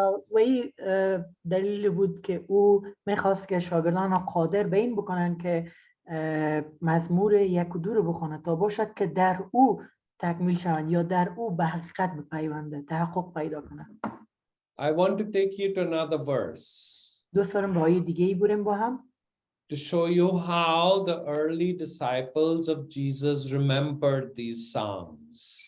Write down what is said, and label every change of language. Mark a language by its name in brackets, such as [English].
[Persian] و این دلیل بود که او میخواست که شاگردان قادر به این بکنن که مزمور 1 و 2 رو بخونن تا باشد که در او تکمیل شوند یا در او به حقیقت بپیونده، تحقق پیدا کنند. [English] I want to take you to another verse. [Persian] دوست دارم به آیه دیگه ای بریم با هم. [English] To show you how the early disciples of Jesus remembered these psalms.